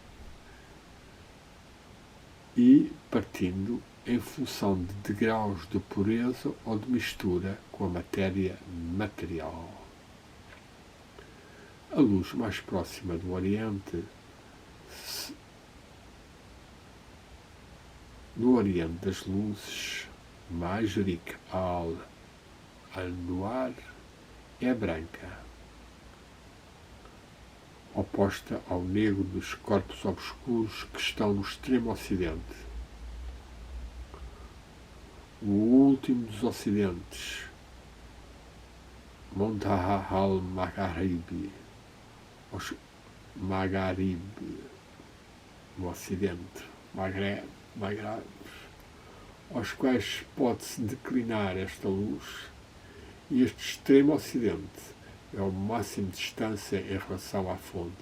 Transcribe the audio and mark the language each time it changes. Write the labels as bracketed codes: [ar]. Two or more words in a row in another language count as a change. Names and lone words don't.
[pt] e partindo em função de degraus de pureza ou de mistura com a matéria material. A luz mais próxima do Oriente, no Oriente das Luzes, [ar] مشرق الأنوار, [pt] é branca, oposta ao negro dos corpos obscuros que estão no extremo ocidente. O último dos ocidentes, [ar] منتهى المغارب, [pt] no ocidente, Maghreb, aos quais pode-se declinar esta luz, e este extremo ocidente é o máximo de distância em relação à fonte.